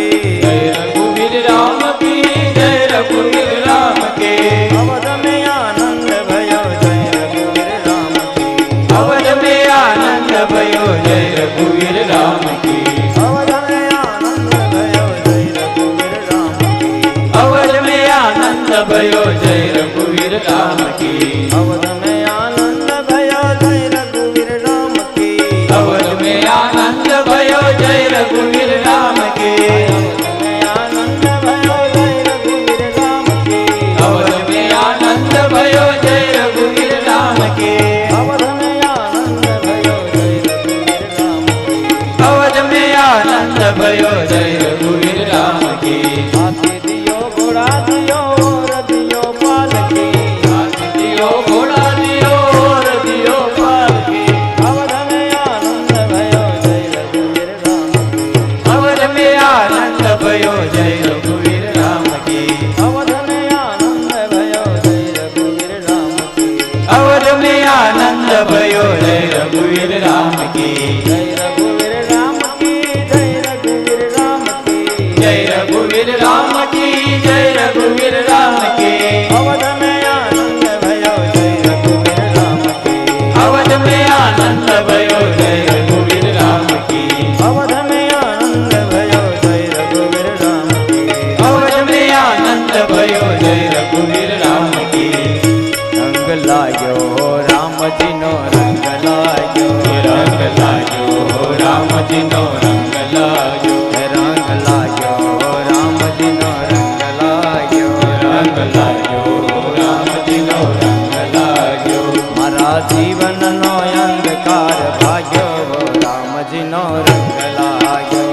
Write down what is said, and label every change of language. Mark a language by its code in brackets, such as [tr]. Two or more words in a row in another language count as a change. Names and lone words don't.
[hi] जय रघुवीर राम की। जय रघुवीर राम की. अवध में आनंद भयो जय रघुवीर राम की अवध में आनंद भयो। जय रघुवीर राम की. अवध में आनंद भयो जय रघुवीर राम की अवध में आनंद भयो। जय रघुवीर राम की. अवध में आनंद भयो जय रघुवीर राम की अवध में आनंद भयो। जय रघुवीर राम की. में आनंद भयो जय रघुवीर राम की अवध में आनंद भयो। जय रघुवीर राम की. अवध में आनंद भयो जय रघुवीर राम की अवध में आनंद भयो। जय रघुवीर राम की. हाथी दियो घोड़ा दियो और दियो पालकी हाथी दियो, घोड़ा दियो, और दियो पालकी. अवध में आनंद भयो जय रघुवीर राम की अवध में आनंद भयो। जय रघुवीर राम की. अवध में आनंद भयो जय रघुवीर राम की अवध में आनंद भयो। जय रघुवीर राम की. जय रघुवीर राम की जय रघुवीर राम की जय रघुवीर राम की। जय रघुवीर राम की. अवध में आनंद भयो जय रघुवीर राम की अवध में आनंद भयो। जय रघुवीर राम की. अवध में आनंद भयो जय रघुवीर राम की अवध में आनंद भयो। जय रघुवीर राम की. [gu] રંગ લાગ્યો રામ રામજીનો રંગ લાગ્યો, રંગ લાગ્યો રામજીનો રંગ લાગ્યો, રંગ લાગ્યો રામજીનો રંગ લાગ્યો, મારા જીવનનો અંધકાર ભાગ્યો રામજીનો રંગ લાગ્યો,